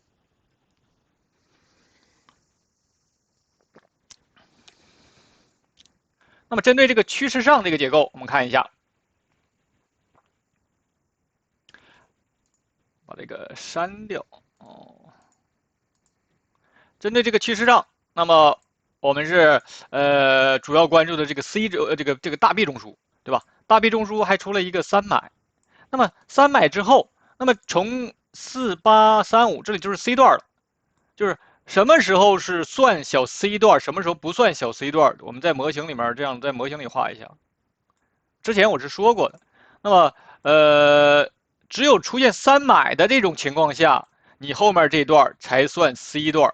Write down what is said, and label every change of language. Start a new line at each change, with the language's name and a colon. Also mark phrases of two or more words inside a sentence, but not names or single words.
Chinese: 那麼針對這個趨勢上這個結構，我們看一下，把這個刪掉哦。針對這個趨勢上，那麼我們是主要關注的這個 C 軸這個大 B 中樞，對吧？大 B 中樞還出了一個3買，那麼3買之後，那麼從4835這裡就是 C 段了，就是什麼時候是算小 C 段，什么时候不算小 C 段？我们在模型里面这样在模型里畫一下。之前我是说过的。那么只有出现3买的这種情況下，你後面這段才算 C 段。